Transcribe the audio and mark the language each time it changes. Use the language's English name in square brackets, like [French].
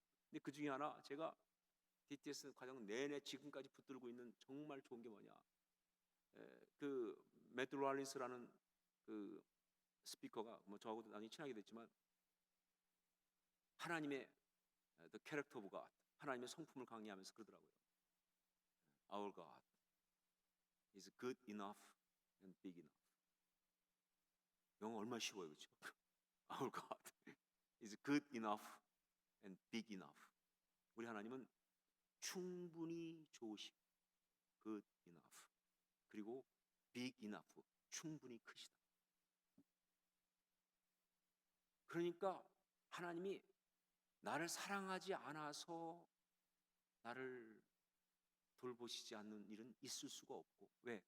[Korean] 근데 그 중에 하나 제가 DTS 과정 내내 지금까지 붙들고 있는 정말 좋은 게 뭐냐? 그 매트 롤린스라는 그 스피커가 저하고도 나중에 친하게 됐지만 하나님의 [English] the character of God, [Korean] 하나님의 성품을 강의하면서 그러더라고요. [English] Our God is good enough and big enough. [Korean] 영어 얼마나 쉬워요, 그렇죠? [English] Our God is good enough and big enough. [Korean] 우리 하나님은 충분히 좋으시고 [English] good enough, [Korean] 그리고 [English] big enough, [Korean] 충분히 크시다. 그러니까 하나님이 나를 사랑하지 않아서 나를 돌보시지 않는 일은 있을 수가 없고, 왜?